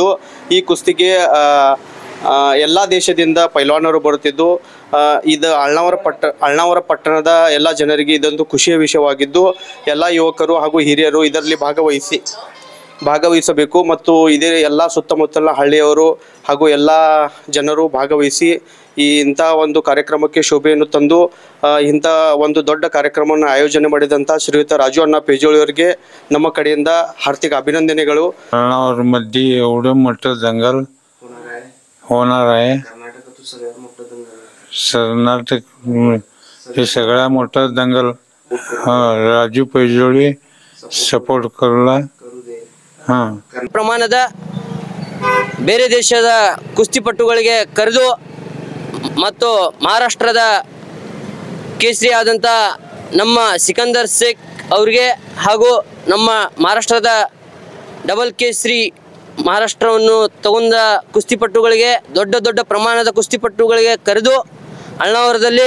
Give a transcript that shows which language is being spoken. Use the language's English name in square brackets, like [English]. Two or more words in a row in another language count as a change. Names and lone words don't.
[Kannada] ಈ ಕುಸ್ತಿಗೆ ಎಲ್ಲ ದೇಶದಿಂದ ಪೈಲ್ವಾನರು ಬರುತ್ತಿದ್ದು, ಇದು ಅಳ್ನಾವರ ಪಟ್ಟಣದ ಎಲ್ಲ ಜನರಿಗೆ ಇದೊಂದು ಖುಷಿಯ ವಿಷಯವಾಗಿದ್ದು, ಎಲ್ಲ ಯುವಕರು ಹಾಗೂ ಹಿರಿಯರು ಇದರಲ್ಲಿ ಭಾಗವಹಿಸಬೇಕು. ಮತ್ತು ಇದೇ ಎಲ್ಲ ಸುತ್ತಮುತ್ತಲಿನ ಹಳ್ಳಿಯವರು ಹಾಗೂ ಎಲ್ಲ ಜನರು ಭಾಗವಹಿಸಿ ಇಂಥ ಒಂದು ಕಾರ್ಯಕ್ರಮಕ್ಕೆ ಶೋಭೆಯನ್ನು ತಂದು ಇಂಥ ಒಂದು ದೊಡ್ಡ ಕಾರ್ಯಕ್ರಮವನ್ನು ಆಯೋಜನೆ ಮಾಡಿದಂಥ ಶ್ರೀಯುತ ರಾಜು ಅಣ್ಣ ಪೇಜೋಳಿ ಅವರಿಗೆ ನಮ್ಮ ಕಡೆಯಿಂದ ಹಾರ್ದಿಕ ಅಭಿನಂದನೆಗಳು. [Marathi] अळणावर मध्ये एवढं मोठं दंगल होणार आहे. कर्नाटक हे सगळ्या मोठा दंगल राजू पैजोळी सपोर्ट करला. [Kannada] ಪ್ರಮಾಣದ ಬೇರೆ ದೇಶದ ಕುಸ್ತಿಪಟುಗಳಿಗೆ ಕರೆದು ಮತ್ತು ಮಹಾರಾಷ್ಟ್ರದ ಕೇಸರಿ ಆದಂಥ ನಮ್ಮ ಸಿಕಂದರ್ ಶೇಖ್ ಅವರಿಗೆ ಹಾಗೂ ನಮ್ಮ ಮಹಾರಾಷ್ಟ್ರದ ಡಬಲ್ ಕೇಸರಿ ಮಹಾರಾಷ್ಟ್ರವನ್ನು ತಗೊಂಡ ಕುಸ್ತಿಪಟುಗಳಿಗೆ ದೊಡ್ಡ ಪ್ರಮಾಣದ ಕುಸ್ತಿಪಟುಗಳಿಗೆ ಕರೆದು ಅಳ್ನಾವರದಲ್ಲಿ